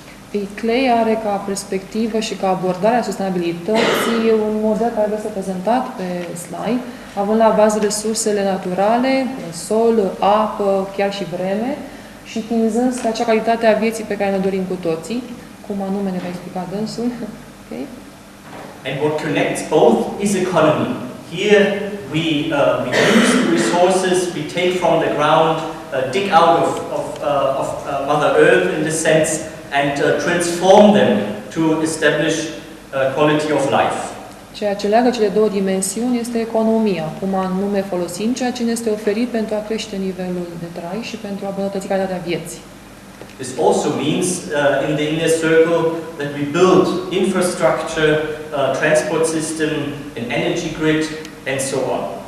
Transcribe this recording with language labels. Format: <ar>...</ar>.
<ro>ICLE are ca perspectivă și ca abordare a sustenabilității un model care este prezentat pe slide, având la bază resursele naturale, sol, apă, chiar și vreme, și tinzând spre acea calitate a vieții pe care ne dorim cu toții, cum anume ne va explica dânsul. Okay?</ro> <en>And what connects both is economy. Here we use the resources we take from the ground, dig out of Mother Earth in this sense, and transform them to establish quality of life.</en> <ro>Ceea ce leagă cele două dimensiuni este economia, cum anume folosim ceea ce ne este oferit pentru a crește nivelul de trai și pentru a îmbunătăți calitatea vieții.</ro> <en>This also means in the inner circle that we build infrastructure, transport system, an energy grid, and so on.</en>